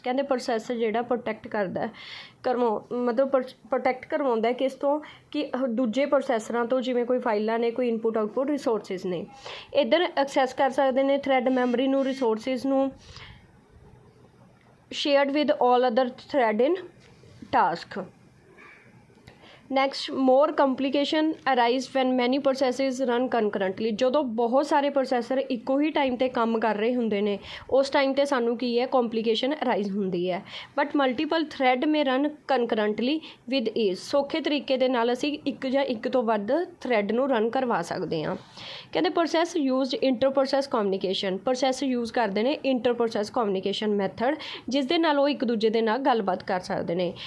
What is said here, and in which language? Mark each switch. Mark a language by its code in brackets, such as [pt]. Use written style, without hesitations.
[pa] ਕਹਿੰਦੇ ਪ੍ਰੋਸੈਸਰ ਜਿਹੜਾ ਪ੍ਰੋਟੈਕਟ ਕਰਦਾ ਮਤਲਬ ਪ੍ਰੋਟੈਕਟ ਕਰਵਾਉਂਦਾ ਕਿਸ ਤੋਂ, ਕਿ ਦੂਜੇ ਪ੍ਰੋਸੈਸਰਾਂ ਤੋਂ, ਜਿਵੇਂ ਕੋਈ ਫਾਈਲਾਂ ਨੇ, ਕੋਈ ਇਨਪੁਟ ਆਊਟਪੁੱਟ ਰਿਸੋਰਸਿਸ ਨੇ. ਇੱਧਰ ਐਕਸੈਸ ਕਰ ਸਕਦੇ ਨੇ ਥਰੈਡ ਮੈਮਰੀ ਨੂੰ, ਰਿਸੋਰਸਿਸ ਨੂੰ, [en] shared with all other thread in task. Next, more complication arise when many processes run concurrently. [pa] ਜਦੋਂ ਬਹੁਤ ਸਾਰੇ ਪ੍ਰੋਸੈਸਰ ਇੱਕੋ ਹੀ ਟਾਈਮ 'ਤੇ ਕੰਮ ਕਰ ਰਹੇ ਹੁੰਦੇ ਨੇ, ਉਸ ਟਾਈਮ 'ਤੇ ਸਾਨੂੰ ਕੀ ਹੈ, ਕੰਪਲੀਕੇਸ਼ਨ ਅਰਾਈਜ਼ ਹੁੰਦੀ ਹੈ. [en] But multiple thread may run concurrently with ease. [pa] ਸੌਖੇ ਤਰੀਕੇ ਦੇ ਨਾਲ ਅਸੀਂ ਇੱਕ ਜਾਂ ਇੱਕ ਤੋਂ ਵੱਧ ਥਰੈਡ ਨੂੰ ਰਨ ਕਰਵਾ ਸਕਦੇ ਹਾਂ. ਕਹਿੰਦੇ [en] Process used inter process communication. [pa] Process use ਕਰਦੇ ਨੇ ਇੰਟਰ ਪ੍ਰੋਸੈਸ ਕਮਿਊਨੀਕੇਸ਼ਨ ਮੈਥਡ, ਜਿਸ ਦੇ ਨਾਲ ਉਹ ਇੱਕ ਦੂਜੇ ਦੇ ਨਾਲ ਗੱਲਬਾਤ ਕਰ ਸਕਦੇ ਨੇ.